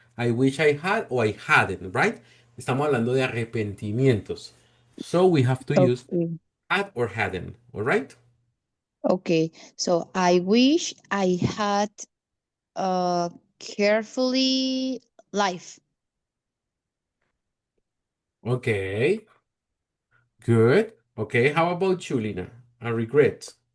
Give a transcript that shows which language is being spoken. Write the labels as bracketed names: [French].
[English] I wish I had or I hadn't, right? [Spanish] Estamos hablando de arrepentimientos. [English] So we have to use Okay. had or hadn't, all right? Okay. So I wish I had carefully life. Okay, good. Okay, how about you, Lina? A regret.